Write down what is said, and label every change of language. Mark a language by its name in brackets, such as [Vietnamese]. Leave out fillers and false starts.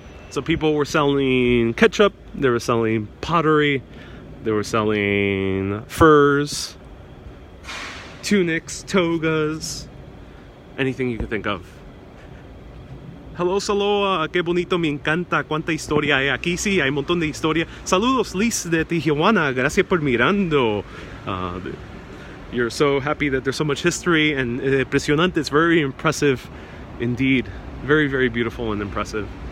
[English] So people were selling ketchup, they were selling pottery, they were selling furs, tunics, togas, anything you could think of. Hello, [Spanish] Saloa, qué bonito, me encanta, cuánta historia hay aquí. Sí, hay un montón de historia. Saludos, Liz de Tijuana, gracias por mirando. [English] You're so happy that there's so much history, and impresionante, it's very impressive indeed. Very, very beautiful and impressive.